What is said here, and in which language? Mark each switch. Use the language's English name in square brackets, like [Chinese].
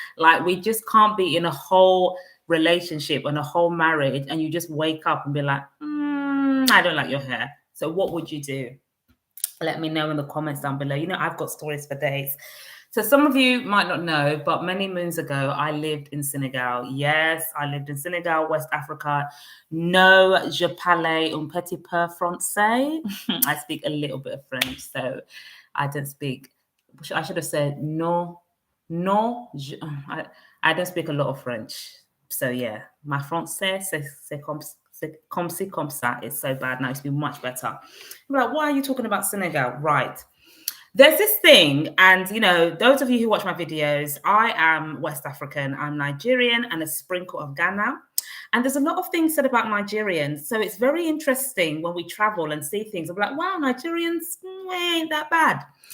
[English] Like, we just can't be in a whole relationship and a whole marriage and you just wake up and be like, I don't like your hair. So what would you do? Let me know in the comments down below. You know, I've got stories for days. So some of you might not know, but many moons ago, I lived in Senegal. Yes, I lived in Senegal, West Africa. [French] No, je parle un petit peu français. [English] I speak a little bit of French, so I don't speak. I should have said no, no. I don't speak a lot of French. So yeah, my [French] français, c'est comme ci, comme ça. [English] It's so bad now. It's been much better. I'm like, why are you talking about Senegal? Right. There's this thing, and those of you who watch my videos, I am West African, I'm Nigerian, and a sprinkle of Ghana. And there's a lot of things said about Nigerians. So it's very interesting when we travel and see things. I'm like, wow, Nigerians ain't that bad.